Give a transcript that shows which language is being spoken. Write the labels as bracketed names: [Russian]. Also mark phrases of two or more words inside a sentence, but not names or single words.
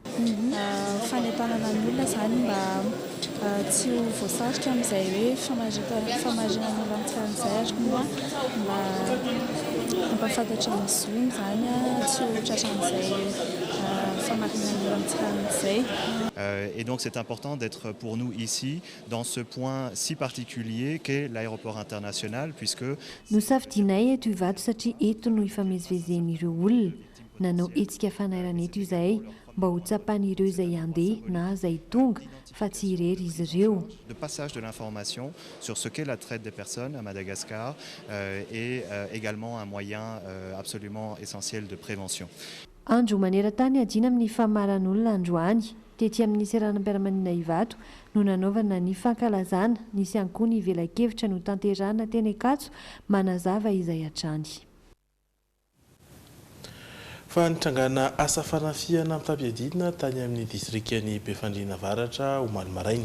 [Malagasy] Fanentanana ny olona izany mba tsy ho voasarika amin'izay hoe famarinana olona amin'izay ary koa mba ampafantatra ny zony izany tsy ho tratran'izay famarinana olona amin'izay. [French] Et donc c'est important d'être pour nous ici dans ce point si particulier qu'est l'aéroport international puisque [Malagasy] Nosafidinay eto Ivato satria eto no ifamezivezen'ireo olona. Nanao hetsika fanairana eto izay mba ho tsapan'ireo izay andeha na izay tonga fa tsy irery izy ireo. [French] De passage de l'information sur ce qu'est la traite des personnes à Madagascar est également un moyen absolument essentiel de prévention. [Malagasy] Andro maneran-tany adiana amin'ny famaran'olona androany tetỳ amin'ny seranam-piaramanina Ivato no nanaovana ny fankalazana nisy ihany koa ny vela-kevitra no tanterahana teny Ankatso manazava izay hatrany. Fa nitrangana asa fanafiana amin'ny tampiadidina tany amin'ny distrikany Befandriana Avaratra omaly maraina.